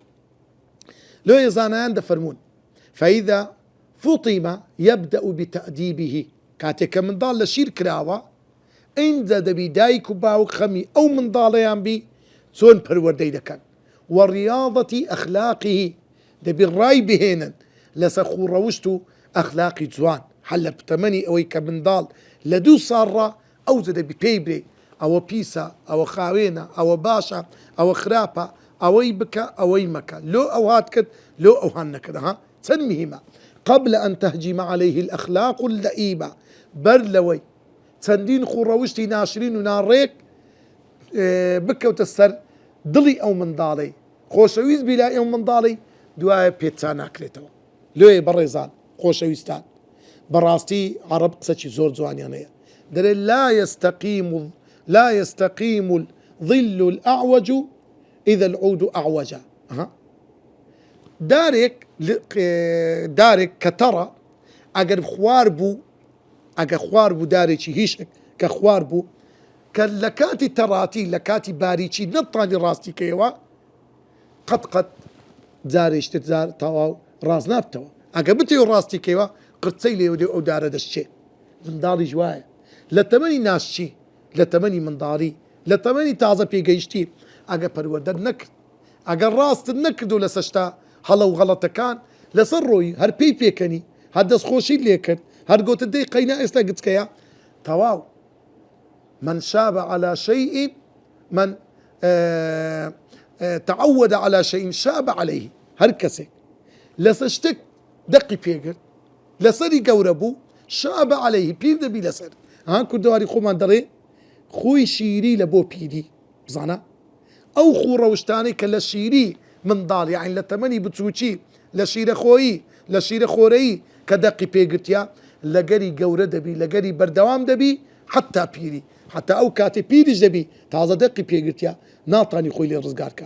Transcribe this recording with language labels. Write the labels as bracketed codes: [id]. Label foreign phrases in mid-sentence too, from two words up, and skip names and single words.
[ckb] لێ زانایان دەفەرمون [ar] فەئیذا فوطیمە یەبدەء بتەئدیبه، [ckb] کاتێک کە منداڵ لە شیر کراوە ئینجا دەبی دایک و باوک خەمی ئەو منداڵەیان بی چۆن پەروەردەی دەکەن وەڕیاضەتی ئەخلاقیه، دەبی ڕای بهێنن لەسەر خوڕەوشت و ئەخلاقی جوان. هەر لە تەمەنی ئەوەی کە منداڵ لە 2 ساڵڕە ئەوجا دەبی پێی برێ ئەوە پیسە، ئەوە خاوێنە، ئەوە باشە، ئەوە خراپە، ئەوەی بکە ئەوەی مەکە، لۆ ئەو هات کرد لۆ ئەو هەن نەکرد. چەند مهمە [ar] قبل أن تهجم عليه الأخلاق اللئيمة، [ckb] بەر لەوەی چەندین خوڕەوشتی ناشرین و ناڕێک بکەوتە سەر دڵی ئەو منداڵی، خۆشەویست بی لای ئەو منداڵی دوایە پێچان ناکرێتەوە. لێ بەڕێزان خۆشەویستان بەڕاستی عەرەب قسەی زۆر جوانیان هەیە، دەڵێ [ar] لا يستقيم الظل الأعوج إذا العود أعوج. [ckb] دارێک کە تەڕە ئەگەر خوار بوو دارێکی هیشک کە خوار بوو کە لە کاتی تەڕاتی لە کاتی باریکی نەتوانی ڕاستیکەیەوە قەت جارێشتر جار تەواو ڕاست نابتەوە. ئەگە بتێ ڕاستیکەوە قرچەی لێودێ ئەو دارە دەستچێ. منداڵی جوایە لە تەمەنی ناشچی، لە تەمەنی منداڵی، لە تەمەنی تازە پێگەیشتی ئەگە پەروەردە نەکرد، ئەگەر ڕاستت نەکردو لە سەشتا هەڵە و غەڵەتەکان لەسەر ڕۆی هەر پێی پێکەنی، هەر دەستخۆشی لێ کرد، هەر گوتت دەی قەینا ئێستا گچکەیە تەواو. [ar] من شاب على شيء من تعود على شيء شاب عليه، [ckb] هەر کەسێک لەسەر شتێک دەقی پێگرت لەسەری گەورە بوو [ar] شاب عليه [ckb] پیر دەبی لەسەر. کوردەواری خۆمان دەڕێ خۆی شیری لە بۆ پیری بزانە ئەو خوڕەوشتانی کە لە شیری منداڵ یعنی لە تەمەنی بچووکی لە شیرە خۆیی لە شیرە خۆرەیی کە دەقی پێگرتیا لەگەری گەورە دەبی لەگەری بەردەوام دەبی حتا پیری، حتا ئەو کاتێ پیریش دەبی تازە دەقی پێگرتیا ناتانی خۆی لێ ڕزگارکە.